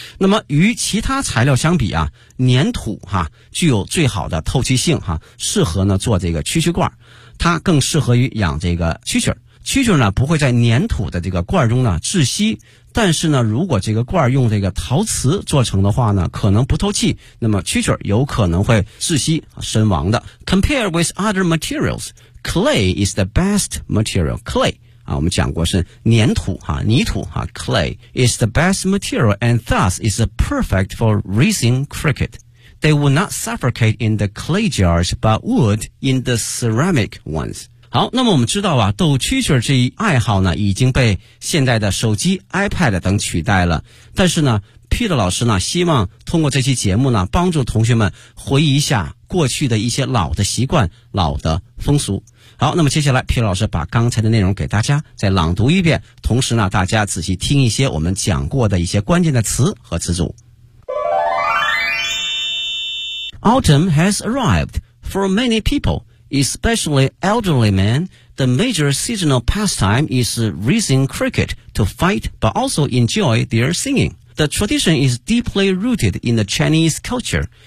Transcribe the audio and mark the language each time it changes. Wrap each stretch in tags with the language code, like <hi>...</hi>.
<zh>那么与其他材料相比啊，粘土哈、啊、具有最好的透气性哈、啊、适合呢做这个蛐蛐罐，它更适合于养这个蛐蛐。蛐蛐呢不会在粘土的这个罐中呢窒息，但是呢如果这个罐用这个陶瓷做成的话呢可能不透气，那么蛐蛐有可能会窒息身亡的。</zh> <en>Compared with other materials, clay is the best material. Clay,</en> <zh>啊我们讲过是粘土啊泥土啊</zh> <en>clay is the best material and thus is perfect for raising cricket. They would not suffocate in the clay jars but would in the ceramic ones.</en> <zh>好，那么我们知道啊，逗蛐蛐这一爱好呢已经被现在的手机 iPad 等取代了，但是呢 Peter 老师呢希望通过这期节目呢帮助同学们回忆一下过去的一些老的习惯老的风俗。好，那么接下来 Peter 老师把刚才的内容给大家再朗读一遍，同时呢大家仔细听一些我们讲过的一些关键的词和词组。</zh> <en>Autumn has arrived for many peopleespecially elderly men, the major seasonal pastime is raising cricket to fight but also enjoy their singing. The tradition is deeply rooted in the Chinese culture.</en>